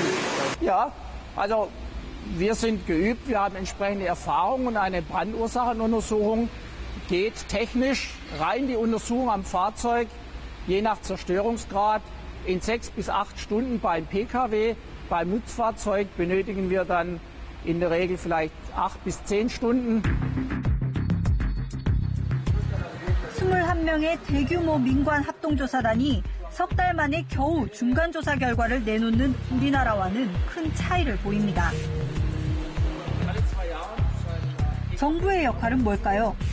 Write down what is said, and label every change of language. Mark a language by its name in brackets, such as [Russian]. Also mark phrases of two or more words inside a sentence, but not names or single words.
[German] Ja, also wir sind geübt, wir haben entsprechende Erfahrung und eine Brandursachenuntersuchung geht technisch rein die Untersuchung am Fahrzeug, je nach Zerstörungsgrad, in 6 bis 8 Stunden beim Pkw. Beim Nutzfahrzeug benötigen wir dann in der Regel vielleicht 8 bis 10 Stunden. [Korean] 21명의 대규모 민관 합동조사단이 석 달 만에 겨우 중간조사 결과를 내놓는 우리나라와는 큰 차이를 보입니다. 정부의 역할은 뭘까요?